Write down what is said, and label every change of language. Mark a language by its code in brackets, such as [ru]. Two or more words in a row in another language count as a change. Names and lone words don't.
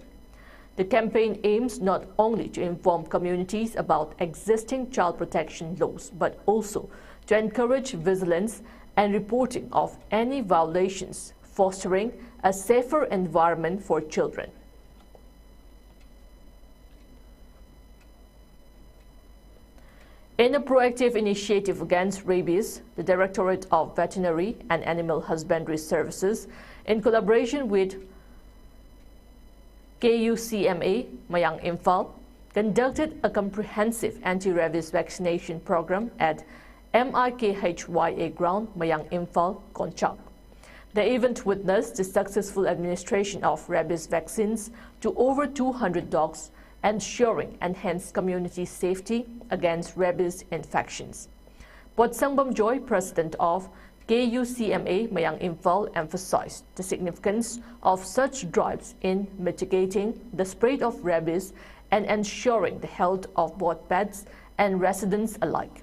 [en] The campaign aims not only to inform communities about existing child protection laws, but also to encourage vigilance and reporting of any violations, fostering a safer environment for children. In a proactive initiative against rabies, the Directorate of Veterinary and Animal Husbandry Services, in collaboration with KUCMA Mayang Imphal, conducted a comprehensive anti-rabies vaccination program at MIKHYA ground Mayang Imphal, Konchak. The event witnessed the successful administration of rabies vaccines to over 200 dogs, ensuring enhanced community safety against rabies infections. Potsangbam Joy, president of KUCMA Mayang Imphal, emphasized the significance of such drives in mitigating the spread of rabies and ensuring the health of both pets and residents alike.